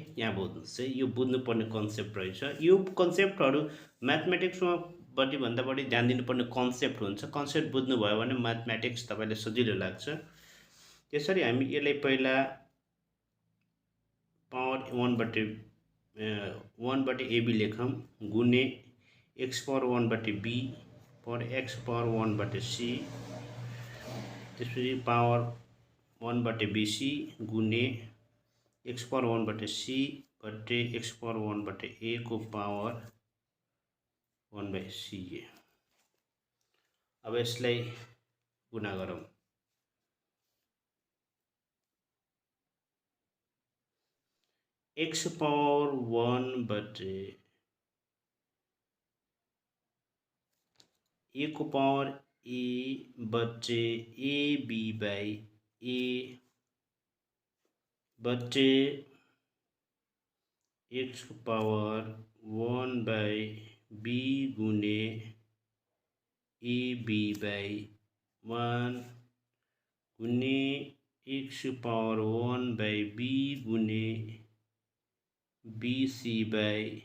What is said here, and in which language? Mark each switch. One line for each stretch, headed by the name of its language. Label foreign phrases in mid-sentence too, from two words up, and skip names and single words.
Nepali: यहाँ बुझ्नुहोस् है यो बुझ्नुपर्ने कन्सेप्ट रहेछ। यो कन्सेप्टहरु म्याथमेटिक्समा भन्दा बढी ध्यान दिनुपर्ने कन्सेप्ट हुन्छ। कन्सेप्ट बुझ्नुभयो भने म्याथमेटिक्स तपाईलाई सजिलो लाग्छ। त्यसरी हामी यसलाई पहिला पावर 1/ab लेखौं गुणे x पावर 1/b पर x पावर 1/c त्यसपछि पावर 1/bc गुणे x पावर 1/c बटे x पावर 1/a को पावर 1/ca। अब यसलाई गुणा गरौं x पावर 1/a को पावर a बटे ab बाई a बटे x को पावर 1/b गुणे ab बाई 1 गुणे x पावर 1/b गुणे bc बाई